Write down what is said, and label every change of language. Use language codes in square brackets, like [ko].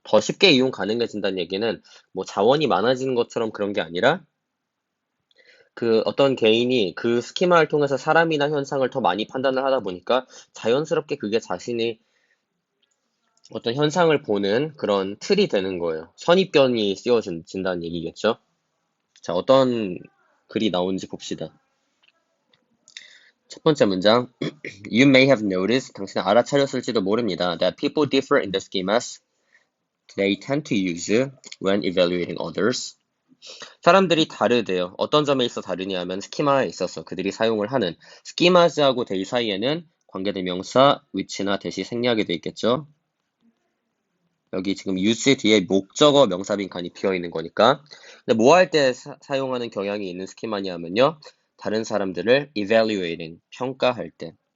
[ko] 더 쉽게 이용 가능해진다는 얘기는 뭐 자원이 많아지는 것처럼 그런 게 아니라 어떤 개인이 그 스키마를 통해서 사람이나 현상을 더 많이 판단을 하다 보니까 자연스럽게 그게 자신이 어떤 현상을 보는 그런 틀이 되는 거예요. 선입견이 씌워진다는 얘기겠죠. 자, 어떤 글이 나오는지 봅시다. 첫 번째 문장, [en] You may have noticed, [ko] 당신은 알아차렸을지도 모릅니다. [en] That people differ in the schemas they tend to use when evaluating others. [ko] 사람들이 다르대요. 어떤 점에 있어 다르냐면 스키마에 있어서 그들이 사용을 하는 schemas하고 they 사이에는 관계대명사, which나 that이 생략이 돼 있겠죠. 여기 지금 use 뒤에 목적어 명사 빈칸이 비어 있는 거니까. 근데 뭐 할 때 사용하는 경향이 있는 스키마냐면요. 다른 사람들을 evaluating, 평가할 때.